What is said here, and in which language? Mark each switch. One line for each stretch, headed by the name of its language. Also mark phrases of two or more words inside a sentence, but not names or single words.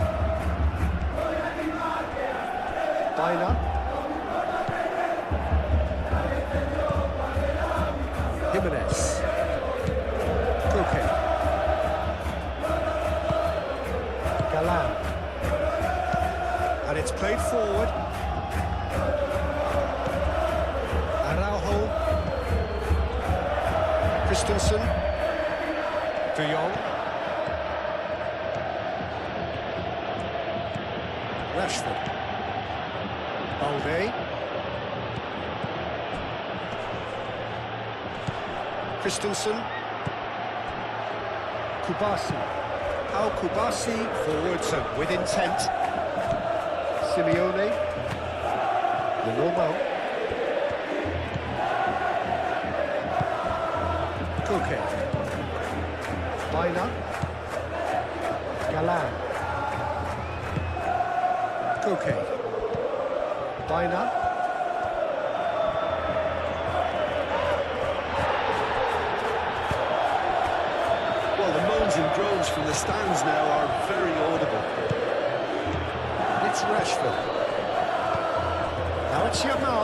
English: Baina. Jimenez. Koke. Galan. And it's played forward. Araujo. Christensen. De Jong. Rashford. Balde. Christensen. Kubasi. Al Kubasi forwards and with intent. Simeone. Lenormand. Koke. Baina. Galan. Koke. Baina. Well, the moans and groans from the stands now are very audible. It's Rashford. Now it's Yamal.